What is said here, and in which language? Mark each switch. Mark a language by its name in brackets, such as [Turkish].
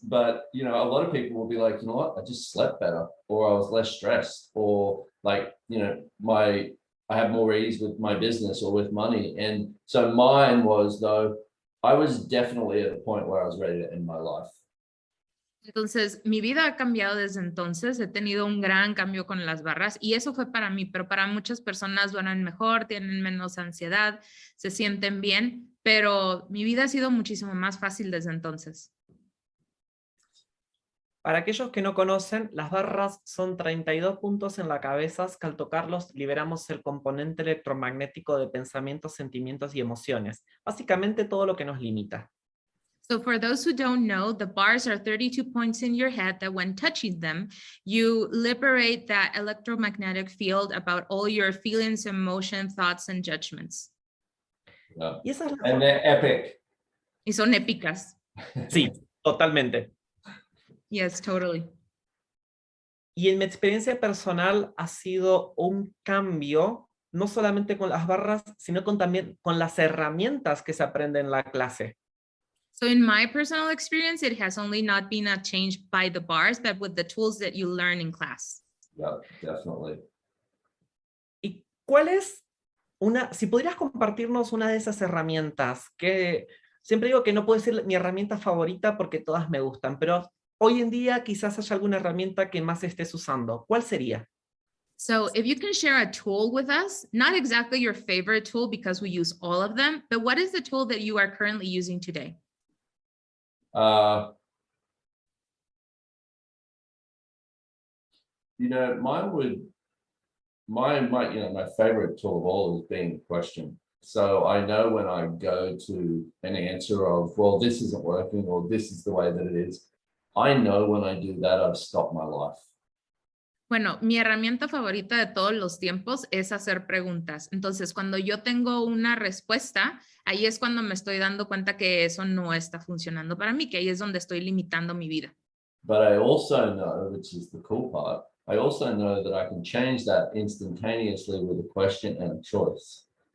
[English] But, you know, a lot of people will be like, you know what, I just slept better, or I was less stressed, or like, you know, I have more ease with my business or with money. And so mine was, though, I was definitely at a point where I was ready to end my life. [Spanish] Entonces, mi vida ha cambiado desde entonces, he tenido un gran cambio con las barras y eso fue para mí, pero para muchas personas duermen mejor, tienen menos ansiedad, se sienten bien, pero mi vida ha sido muchísimo más fácil desde entonces. Para aquellos que no conocen, las barras son 32 puntos en la cabeza que al tocarlos liberamos el componente electromagnético de pensamientos, sentimientos y emociones. Básicamente todo lo que nos limita. [English] So for those who don't know, the bars are 32 points in your head that when touching them, you liberate that electromagnetic field about all your feelings, emotions, thoughts, and judgments. Yeah. [Spanish] Y esa es la [English] And [Spanish] forma. [English] they're epic. [Spanish] Y son épicas. Sí, totalmente. [English] Yes, totally. [Spanish] Y en mi experiencia personal ha sido un cambio, no solamente con las barras, sino también con las herramientas que se aprenden en la clase. [English] So in my personal experience, it has only not been a change by the bars, but with the tools that you learn in class. Yeah, definitely. [Spanish] ¿Y cuál es si podrías compartirnos una de esas herramientas? Que siempre digo que no puedo decir mi herramienta favorita porque todas me gustan, pero hoy en día quizás haya alguna herramienta que más estés usando. ¿Cuál sería? [English] So if you can share a tool with us, not exactly your favorite tool because we use all of them, but what is the tool that you are currently using today? You know, my favorite tool of all is being a question. So I know when I go to an answer of, well, this isn't working, or this is the way that it is, I know when I do that, I've stopped my life. [Spanish] Bueno, mi herramienta favorita de todos los tiempos es hacer preguntas. Entonces, cuando yo tengo una respuesta, ahí es cuando me estoy dando cuenta que eso no está funcionando para mí, que ahí es donde estoy limitando mi vida. [English] But I also know, which is the cool part, I also know that I can change that instantaneously with a question and a choice.